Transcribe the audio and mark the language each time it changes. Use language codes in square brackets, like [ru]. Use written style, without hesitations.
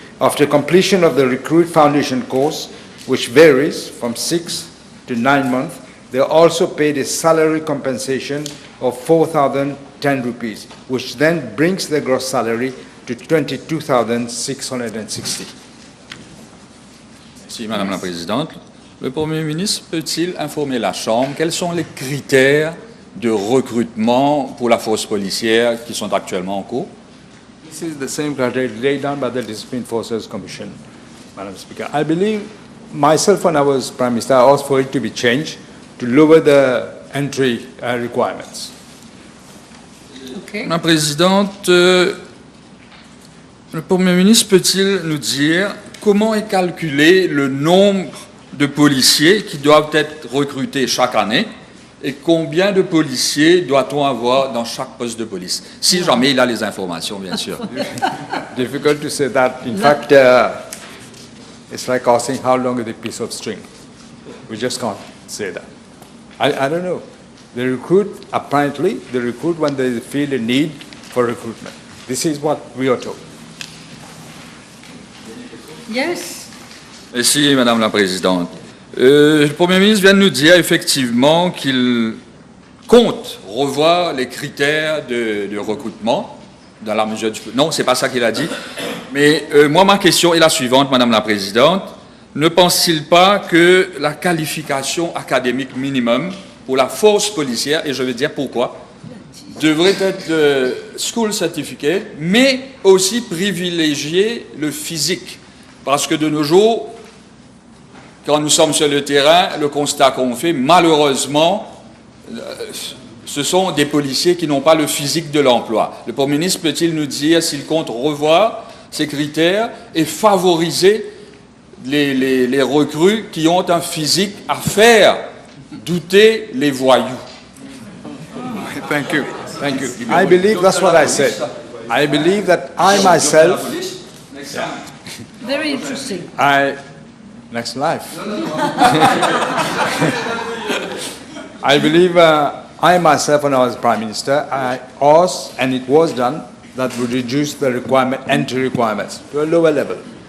[en] After completion of the recruit foundation course, which varies from 6 to 9 months, they are also paid a salary compensation of 4,010 rupees, which then brings their gross salary to 22,660. [fr] Merci, Madame la Présidente. Le Premier ministre peut-il informer la Chambre quels sont les critères de recrutement pour la force policière qui sont actuellement en cours? [en] This is the same criteria laid down by the Discipline Forces Commission, Madam Speaker. I believe myself, when I was Prime Minister, I asked for it to be changed to lower the entry requirements. Okay. [fr] Madame la Présidente, le Premier ministre peut-il nous dire comment est calculé le nombre de policiers qui doivent être recrutés chaque année et combien de policiers doit-on avoir dans chaque poste de police? Si jamais il a les informations, bien sûr. [en] Difficult to say that. In fact, it's like asking how long is a piece of string. We just can't say that. I don't know. They recruit, apparently, they recruit when they feel a need for recruitment. This is what we are told. Yes. [fr] Merci, Madame la Présidente. Le Premier ministre vient de nous dire effectivement qu'il compte revoir les critères de recrutement dans la mesure du... Non, c'est pas ça qu'il a dit. Mais moi, ma question est la suivante, Madame la Présidente. Ne pense-t-il pas que la qualification académique minimum pour la force policière, et je vais dire pourquoi, devrait être le school certificate, mais aussi privilégier le physique? Parce que de nos jours, quand nous sommes sur le terrain, le constat qu'on fait, malheureusement, ce sont des policiers qui n'ont pas le physique de l'emploi. Le Premier ministre peut-il nous dire s'il compte revoir ces critères et favoriser les recrues qui ont un physique à faire douter les voyous? [en] Thank you. Thank you. I believe that's what I said. I believe that I myself... Very interesting. Next life. I believe I myself, when I was Prime Minister, I asked, and it was done, that would reduce the entry requirements to a lower level.